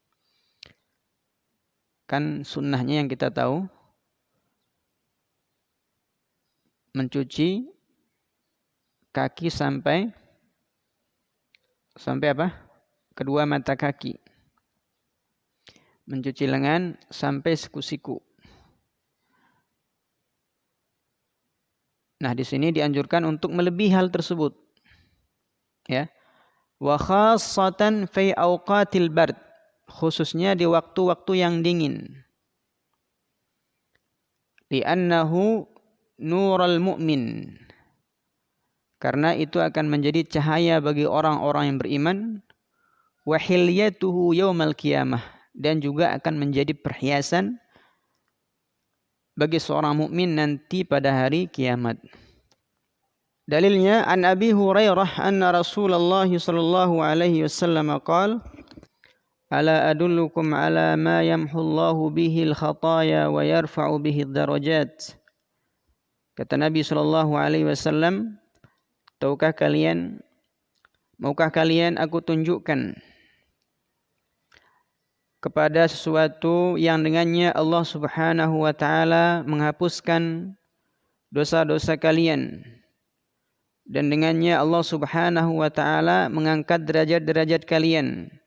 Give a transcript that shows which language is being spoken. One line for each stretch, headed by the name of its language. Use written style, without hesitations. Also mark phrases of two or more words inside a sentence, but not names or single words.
Indonesian: Kan sunnahnya yang kita tahu mencuci kaki sampai apa? Kedua mata kaki. Mencuci lengan sampai siku-siku. Nah, di sini dianjurkan untuk melebihi hal tersebut.
Arabic: Ya. وخاصة في أوقات البرد,
Indonesian: khususnya di waktu-waktu yang dingin.
Arabic: لأنه نور المؤمن,
Indonesian: karena itu akan menjadi cahaya bagi orang-orang yang beriman.
Arabic: وحليته يوم القيامة,
Indonesian: dan juga akan menjadi perhiasan bagi seorang mukmin nanti pada hari kiamat.
Arabic: Dalilnya عن أبي هريرة أن رسول الله صلى الله عليه وسلم قال ألا أدلكم على ما يمحو الله به الخطايا ويرفع به الدرجات.
Indonesian: Kata Nabi
Arabic: صلى الله عليه وسلم,
Indonesian: maukah kalian aku tunjukkan kepada sesuatu yang dengannya Allah
Arabic: سبحانه وتعالى
Indonesian: menghapuskan dosa-dosa kalian, dan dengannya Allah
Arabic: سبحانه وتعالى
Indonesian: mengangkat derajat-derajat kalian.